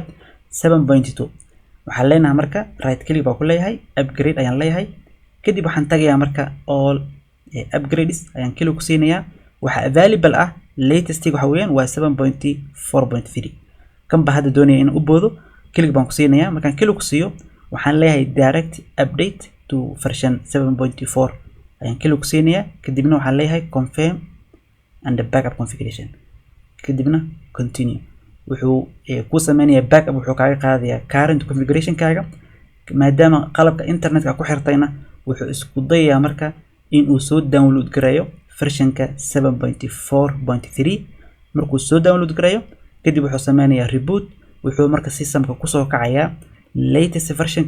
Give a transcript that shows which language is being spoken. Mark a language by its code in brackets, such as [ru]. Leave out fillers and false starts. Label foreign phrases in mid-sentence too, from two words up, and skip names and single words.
[so] 7.2 waxaan leenahay marka [en] right click [so] baa ku leeyahay upgrade ayaan leeyahay kadib waxaan tagayaa marka [en] all upgrades [so] ayaan kili ku siinayaa waxa available ah latest waxa weeyaan waa 7.4.3 kan ba hadda doonaya in u boodo click baan ku siinayaa markaan click ku siiyo waxaan leeyahay [en] direct update to version 7.4 [so] ayaan click ku siinayaa kadibna waxaan leeyahay [en] confirm and backup configuration [so] kadibna continue wuxuu ku sameynayaa backup wuxuu kaaga qaadayaa [en] current configuration [so] kaaga maadaama qalabka internetka ku xirtayna wuxuu isku dayayaa marka in uu soo download gareeyo versionka 7.4.3 markuu soo download gareeyo kadib wuxuu sameynayaa reboot wuxuu marka systemka ku soo kacayaa [en] latest versionka